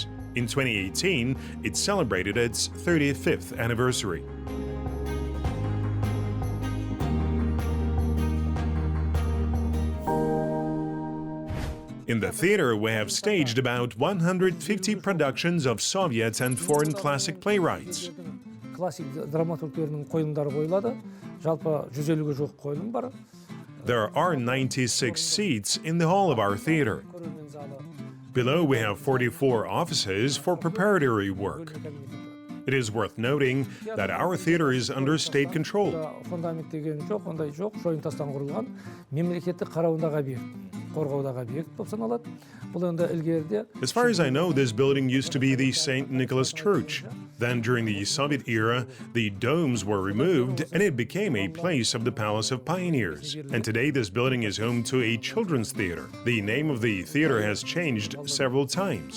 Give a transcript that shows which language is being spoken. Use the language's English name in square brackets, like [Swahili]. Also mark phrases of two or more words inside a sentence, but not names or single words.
[English] In 2018, it celebrated its 35th anniversary. In the theater, we have staged about 150 productions of Soviet and foreign classic playwrights. [Kazakh] Классик драматургтерінің қойылымдары қойылады. Жалпы 150-ге жуық қойылым бар. [English] There are 96 seats in the hall of our theater. Below, we have 44 offices for preparatory work. It is worth noting that our theater is under state control. [Kazakh] Фундамент деген жоқ, ондай жоқ. Шойын тастан құрылған мемлекеттік қарауындағы объект, қорғаудағы объект болып саналады. Бұл енді ілгеріде. [English] As far as I know, this building used to be the St. Nicholas Church. Then, during the Soviet era, the domes were removed and it became a place of the Palace of Pioneers. And today, this building is home to a children's theater. The name of the theater has changed several times.